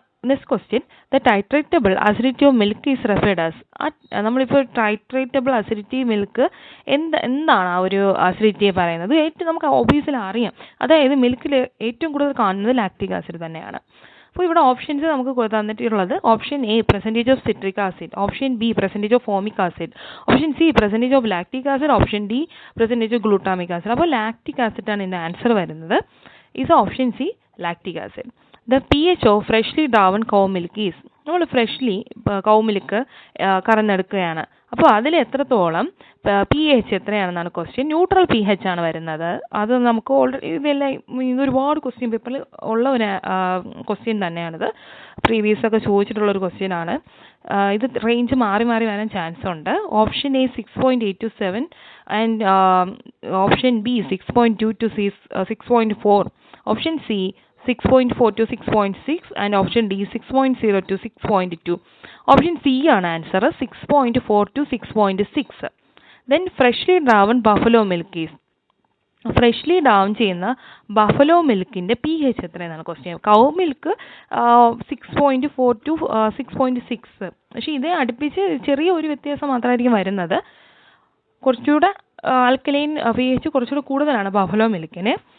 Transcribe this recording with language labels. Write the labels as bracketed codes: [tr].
[en] Next question, the titratable acidity of milk is referred as. [ml] നമ്മളിപ്പോൾ titratable acidity milk എന്താണ് ആ ഒരു അസിഡിറ്റിയെ പറയുന്നത്? ഏറ്റവും നമുക്ക് ഒബിയസ്ലി അറിയാം, അതായത് മിൽക്കിൽ ഏറ്റവും കൂടുതൽ കാണുന്നത് ലാക്റ്റിക് ആസിഡ് തന്നെയാണ്. അപ്പോൾ ഇവിടെ ഓപ്ഷൻസ് നമുക്ക് തന്നിട്ടുള്ളത് [en] Option A percentage of citric acid, option B percentage of formic acid, option C percentage of lactic acid, option D percentage of glutamic acid. [ml] അപ്പോൾ ലാക്റ്റിക് ആസിഡ് ആണ് ഇതിൻ്റെ ആൻസർ വരുന്നത്. [en] Is option C lactic acid. The pH of freshly drawn cow milk is. [ml] നമ്മൾ freshly cow milk കറന്നെടുക്കുകയാണ്. അപ്പോൾ അതിൽ എത്രത്തോളം pH എത്രയാണെന്നാണ് question. Neutral pH ആണ് വരുന്നത്. അത് നമുക്ക് ഓൾറെഡി ഇതെല്ലാം ഒരുപാട് ക്വസ്റ്റ്യൻ പേപ്പറിൽ ഉള്ള ഒരു ക്വസ്റ്റ്യൻ തന്നെയാണിത്. പ്രീവിയസ് ഒക്കെ ചോദിച്ചിട്ടുള്ളൊരു ക്വസ്റ്റ്യൻ ആണ്. ഇത് റേഞ്ച് മാറി മാറി വരാൻ ചാൻസ് ഉണ്ട്. [en] Option A 6.8 to 7 and option B 6.2 to 6.4, option C 6.4 to 6.6 and option D 6.0 to 6.2. Option C ആണ് answer, 6.4 to 6.6. Then freshly drawn buffalo milk is. [ml] Freshly down ചെയ്യുന്ന buffalo മിൽക്കിൻ്റെ pH എത്രയെന്നാണ് question. Cow milk 6.4 to 6.6, പക്ഷേ ഇതേ അടുപ്പിച്ച് ചെറിയ ഒരു വ്യത്യാസം മാത്രമായിരിക്കും വരുന്നത്. കുറച്ചുകൂടെ ആൽക്കലൈൻ pH കുറച്ചുകൂടെ കൂടുതലാണ് ബഫലോ മിൽക്കിന്.